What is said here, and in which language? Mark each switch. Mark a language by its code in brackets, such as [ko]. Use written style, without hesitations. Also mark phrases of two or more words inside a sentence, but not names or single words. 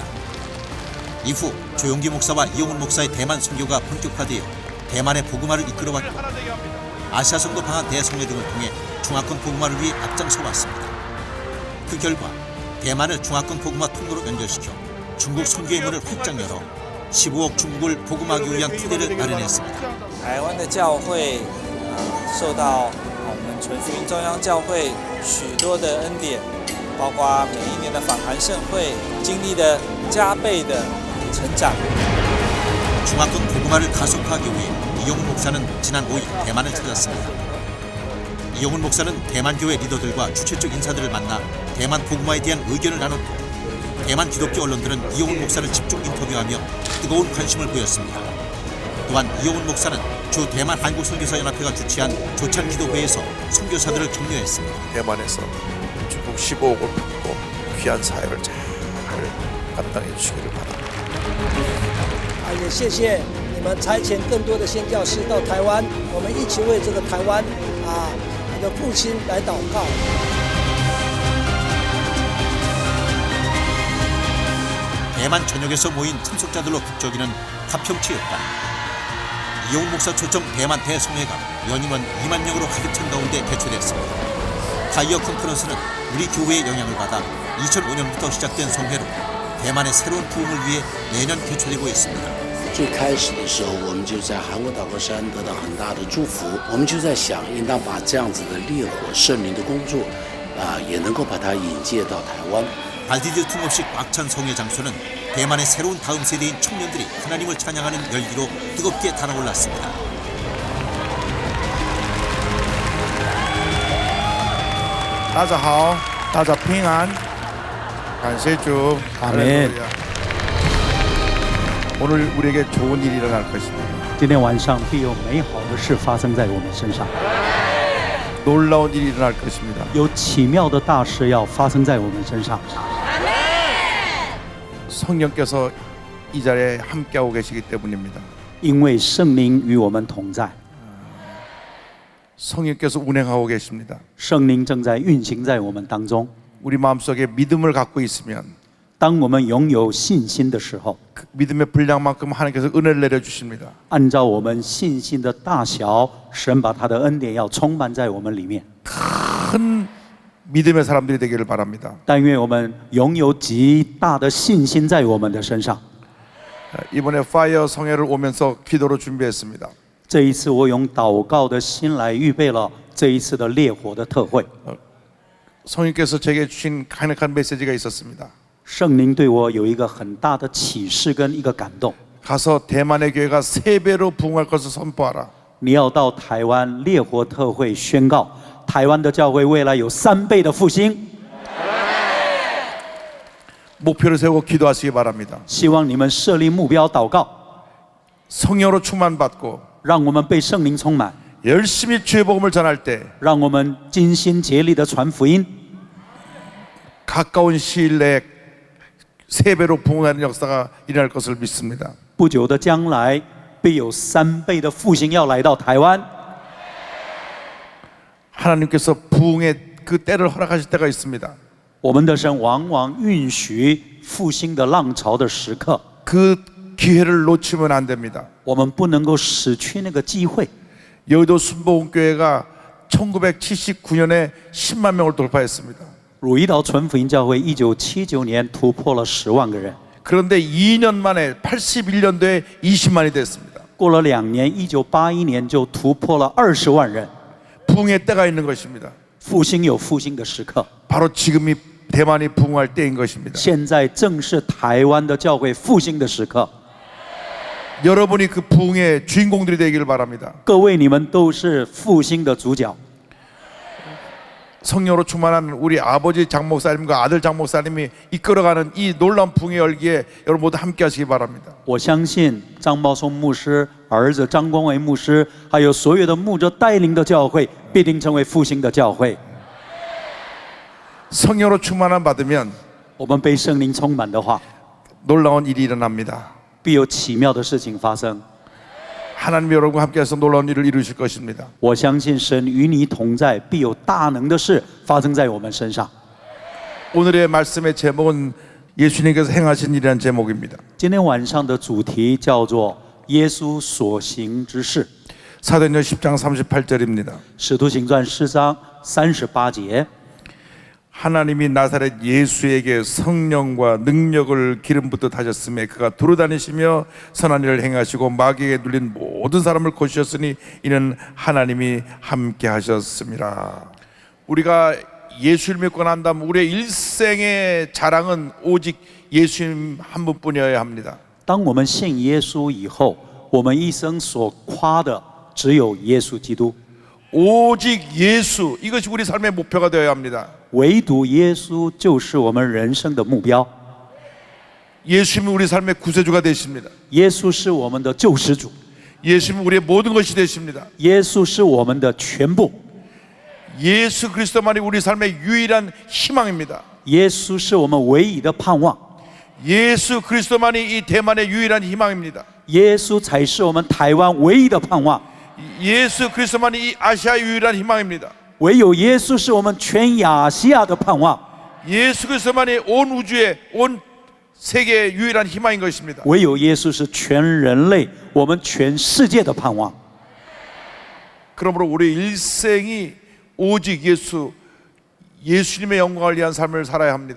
[ko] 이후 조용기 목사와 이용훈 목사의 대만 선교가 본격화되어 대만의 복음화를 이끌어왔고 아시아 성도 방한 대성회 등을 통해 중화권 복음화를 위해 앞장서 왔습니다. 그 결과 대만을 중화권 복음화 통로로 연결시켜 중국 선교의 문을 활짝 열어 15억 중국을 복음하기 위한 토대를 마련했습니다. [zh] 台湾的教会受到我们纯福音中央教会许多的恩典，包括每一年的访韩盛会，经历了加倍的成长。 [ko] 중화권 복음화를 가속화하기 위해 이용훈 목사는 지난 5일 대만을 찾았습니다. 이용훈 목사는 대만교회 리더들과 주최 쪽 인사들을 만나 대만 복음화에 대한 의견을 나눴고 대만 기독교 언론들은 이용훈 목사를 집중 인터뷰하며 뜨거운 관심을 보였습니다. 또한 이용훈 목사는 주 대만 한국선교사연합회가 주최한 조찬 기도회에서 선교사들을 격려했습니다. 대만에서 중국 15억을 품고 귀한 사역을 잘 감당해 주시기를 바랍니다. [zh] 也谢谢你们差遣更多的宣教士到台湾，我们一起为这个台湾的复兴来祷告。 [ko] 대만 전역에서 모인 참석자들로 북적이는 가평체육관. 이용훈 목사 초청 대만 대성회가 연임원 2만 명으로 가득 찬 가운데 개최됐습니다. 타이어 컨퍼런스는 우리 교회의 영향을 받아 2005년부터 시작된 성회로 대만의 새로운 부흥을 위해 매년 개최되고 있습니다. [zh] 最开始的时候，我们就在韩国祷告山得到很大的祝福。我们就在想，应当把这样子的烈火圣灵的工作，也能够把它引介到台湾。 [ko] 발디딜 틈 없이 꽉 찬 성회 장소는 대만의 새로운 다음 세대인 청년들이 하나님을 찬양하는 열기로 뜨겁게 달아올랐습니다. [zh] 大家好，大家平安，感谢主，阿们. [ko] 오늘 우리에게 좋은 일이 일어날 것입니다. [zh] 今天晚上必有美好的事发生在我们身上， [ko] 놀라운 일이 일어날 것입니다. [zh] 有奇妙的大事要发生在我们身上。 [ko] 성령께서 이 자리에 함께하고 계시기 때문입니다. [zh] 因为圣灵与我们同在， [ko] 성령께서 운행하고 계십니다. [zh] 圣灵正在运行在我们当中。 [ko] 우리 마음속에 믿음을 갖고 있으면 [zh] 当我们拥有信心的时候， [ko] 그 믿음의 분량만큼 하나님께서 은혜를 내려주십니다. [zh] 按照我们信心的大小，神把他的恩典要充满在我们里面。 [ko] 큰 믿음의 사람들이 되기를 바랍니다. [zh] 但愿我们拥有极大的信心在我们的身上。 [ko] 이번에 파이어 성회를 오면서 기도로 준비했습니다. [zh] 这一次我用祷告的心来预备了这一次的烈火的特会。 [ko] 성령께서 제게 주신 강력한 메시지가 있었습니다. [zh] 圣灵对我有一个很大的启示跟一个感动。 [ko] 가서 대만의 교회가 3배로 부흥할 것을 선포하라. [zh] 你要到台湾烈火特会宣告，台湾的教会未来有3倍的复兴。 [ko] 목표를 세우고 기도하시기 바랍니다. [zh] 希望你们设立目标祷告， [ko] 성령으로 충만받고 [zh] 让我们被圣灵充满， [ko] 열심히 주의 복음을 전할 때 [zh] 让我们尽心竭力的传福音。 [ko] 가까운 시일 내에 3배로 부흥하는 역사가 일어날 것을 믿습니다. [zh] 不久的将来，必有3倍的复兴要来到台湾。 [ko] 하나님께서 부흥의 그 때를 허락하실 때가 있습니다. [zh] 我们的神往往允许复兴的浪潮的时刻， [ko] 그 기회를 놓치면 안 됩니다. [zh] 我们不能够失去那个机会。 [ko] 여의도 순복음교회가 1979년에 10만 명을 돌파했습니다. [zh] 汝矣岛纯福音教会1979年突破了10万个人， [ko] 그런데 2년 만에 81년도에 20만이 됐습니다. [zh] 过了2年，1981年就突破了20万人。 [ko] 부흥의 때가 있는 것입니다. [zh] 复兴有复兴的时刻， [ko] 바로 지금이 대만이 부흥할 때인 것입니다. [zh] 现在正是台湾的教会复兴的时刻。 [ko] 여러분이 그 부흥의 주인공들이 되기를 바랍니다. [zh] 各位，你们都是复兴的主角。 [ko] 성령으로 충만한 우리 아버지 장목사님과 아들 장목사님이 이끌어가는 이 놀라운 부흥의 열기에 여러분 모두 함께 하시기 바랍니다. [zh] 我相信张茂松牧师儿子张光伟牧师，还有所有的牧者带领的教会，必定成为复兴的教会。 [ko] 성령으로 충만함 받으면 [zh] 我们被圣灵充满的话， [ko] 놀라운 일이 일어납니다. [zh] 必有奇妙的事情发生。 [ko] 하나님 여러분과 함께해서 놀라운 일을 이루실 것입니다. [zh] 我相信神与你同在，必有大能的事发生在我们身上。 [ko] 오늘의 말씀의 제목은 예수님께서 행하신 일이라는 제목입니다. [zh] 今天晚上的主题叫做耶稣所行之事， [ko] 사도행전 10장 38절입니다. [zh] 使徒行传10章38节。 [ko] 하나님이 나사렛 예수에게 성령과 능력을 기름 붓듯 하셨음에 그가 두루다니시며 선한 일을 행하시고 마귀에게 눌린 모든 사람을 고치셨으니 이는 하나님이 함께 하셨습니다. 우리가 예수를 믿고 난 다음 우리의 일생의 자랑은 오직 예수님 한 분뿐이어야 합니다. [zh] 当我们信耶稣以后，我们一生所夸的只有耶稣基督， [ko] 오직 예수, 이것이 우리 삶의 목표가 되어야 합니다. [zh] 唯独耶稣就是我们人生的目标。 [ko] 예수님이 우리 삶의 구세주가 되십니다. [zh] 耶稣是我们的救世主， [ko] 예수님은 우리의 모든 것이 되십니다. [zh] 耶稣是我们的全部， [ko] 예수 그리스도만이 우리 삶의 유일한 희망입니다. [zh] 耶稣是我们唯一的盼望， [ko] 예수 그리스도만이 이 대만의 유일한 희망입니다. [zh] 耶稣才是我们台湾唯一的盼望。 [ko] 예수 그리스도만이 이 아시아의 유일한 희망입니다. [zh] 唯有耶稣是我们全亚细亚的盼望， [ko] 예수 그리스도만이 온 우주의 온 세계의 유일한 희망인 것입니다. [zh] 唯有耶稣是全人类、我们全世界的盼望。 [ko] 그러므로 우리 일생이 오직 예수님의 영광을 위한 삶을 살아야 합니다.